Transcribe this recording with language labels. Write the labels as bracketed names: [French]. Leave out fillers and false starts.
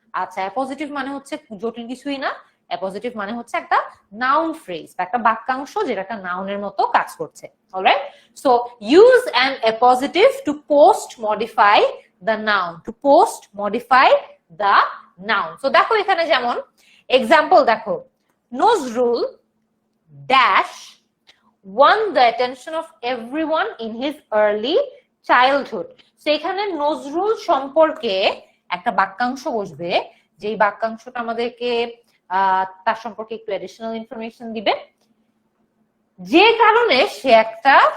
[Bangla] আচ্ছা, অ্যাপজিটিভ মানে হচ্ছে জটিল কিছুই না, অ্যাপজিটিভ মানে হচ্ছে একটা নাউন ফ্রেজ বা একটা বাক্যাংশ যেটা একটা নাউনের মতো কাজ করছে, alright? [English] So use an appositive to post modify the noun, to post modify the noun. [Bangla] So দেখো এখানে যেমন এক্সাম্পল দেখো, [English] Nazrul dash won the attention of everyone in his early childhood. [Bangla] So এখানে নজরুল সম্পর্কে একটা বাক্যাংশ বসবে, যেই বাক্যাংশটা আমাদেরকে তার সম্পর্কে একটু অ্যাডিশনাল ইনফরমেশন দিবে, যে কারণে সে একটা